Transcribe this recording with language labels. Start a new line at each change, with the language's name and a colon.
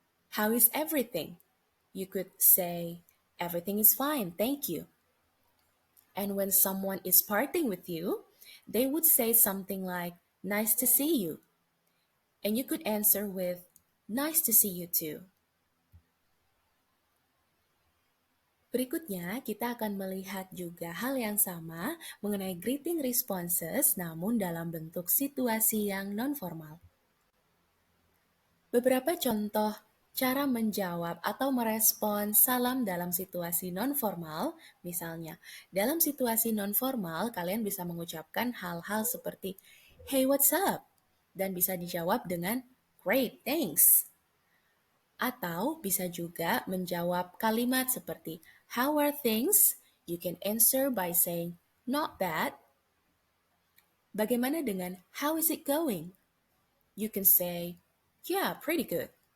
English: How is everything? You could say, "Everything is fine, thank you." And when someone is parting with you, they would say something like, "Nice to see you." And you could answer with, "Nice to see you too."
Indonesian: Berikutnya, kita akan melihat juga hal yang sama mengenai greeting responses namun dalam bentuk situasi yang non-formal. Beberapa contoh cara menjawab atau merespon salam dalam situasi non-formal, misalnya, dalam situasi non-formal kalian bisa mengucapkan hal-hal seperti
English: "Hey, what's up?"
Indonesian: dan bisa dijawab dengan
English: "Great, thanks."
Indonesian: Atau bisa juga menjawab kalimat seperti
English: "How are things?" You can answer by saying "Not bad."
Indonesian: Bagaimana dengan
English: "How is it going?" You can say "Yeah, pretty good."